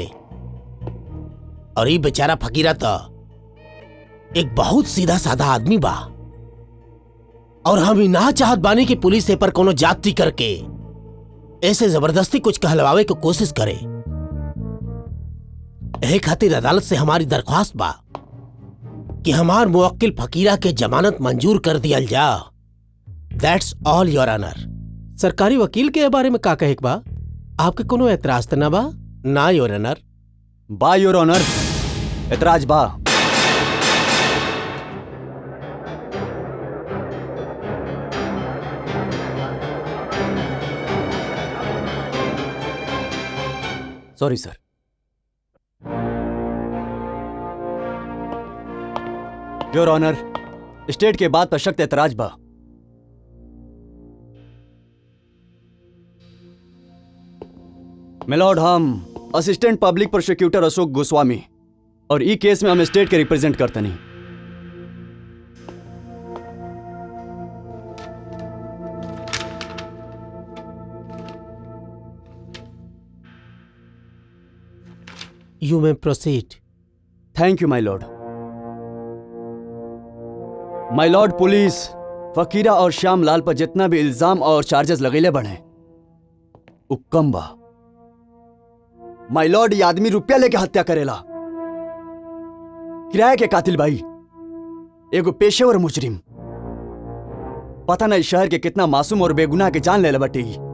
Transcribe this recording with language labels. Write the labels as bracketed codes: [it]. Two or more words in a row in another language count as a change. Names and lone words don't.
[bho] और ये बेचारा फकीरा तो एक बहुत सीधा साधा आदमी बा और हम ही ना चाहत बानी कि पुलिस ए पर कोनो जाति करके ऐसे जबरदस्ती कुछ कहलवावे की कोशिश करे। यही खातिर अदालत से हमारी दरख्वास्त बा कि हमार मुवक्किल फकीरा के जमानत मंजूर कर दिया जा। [en] That's all Your Honour. [bho] सरकारी वकील के बारे में का कहे बा? आपके कोनो एतराज त ना बा? ना [en] Your Honour. बा Your Honour, [bho] एतराज बा। [en] Sorry sir. Your Honour, [bho] स्टेट के बात पर सख्त एतराज बा। मिलॉर्ड, हम [en] Assistant Public Prosecutor [bho] अशोक गोस्वामी और ई केस में हम स्टेट के रिप्रेजेंट करते नहीं। [en] You may proceed. Thank you my lord. My lord, [bho] पुलिस फकीरा और श्यामलाल पर जितना भी इल्जाम और चार्जेस लगेले बढ़े उ कम बा। [en] My lord, [bho] ये आदमी रुपया लेके हत्या करेला। किराए के कातिल भाई, एगो पेशेवर मुजरिम। पता नहीं शहर के कितना मासूम और बेगुनाह के जान ले बटे।